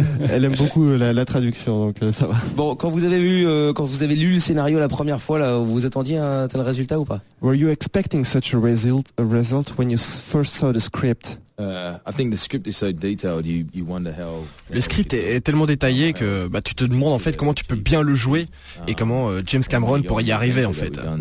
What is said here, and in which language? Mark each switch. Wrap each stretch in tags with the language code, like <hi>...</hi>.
<fr>Elle aime beaucoup la traduction, donc ça va. Bon, quand vous avez lu le scénario la première fois, là, vous vous attendiez à un tel résultat ou pas?</fr> <en>Were you expecting such a result when you first saw the script?</en> <fr>Le script est tellement détaillé que bah, tu te demandes en fait comment tu peux bien le jouer et comment James Cameron pourrait y arriver en fait.</fr>